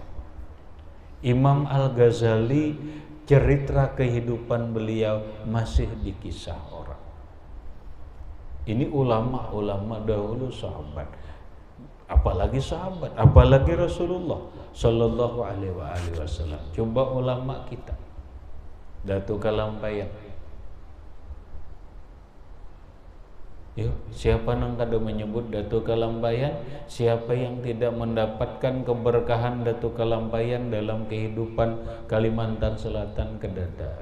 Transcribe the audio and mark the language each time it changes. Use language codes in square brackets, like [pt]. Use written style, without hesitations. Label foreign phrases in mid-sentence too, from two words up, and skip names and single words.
[id] Imam Al-Ghazali cerita kehidupan beliau masih dikisah orang. Ini ulama-ulama dahulu sahabat. Apalagi sahabat, apalagi Rasulullah [ar] صلى الله عليه وسلم. [id] Coba ulama kita. Datuk Kalampayan. [bjn] Yuk, siapa nang kada menyebut Datuk Kalampayan? [id] Siapa yang tidak mendapatkan keberkahan Datuk Kalampayan dalam kehidupan Kalimantan Selatan kedada?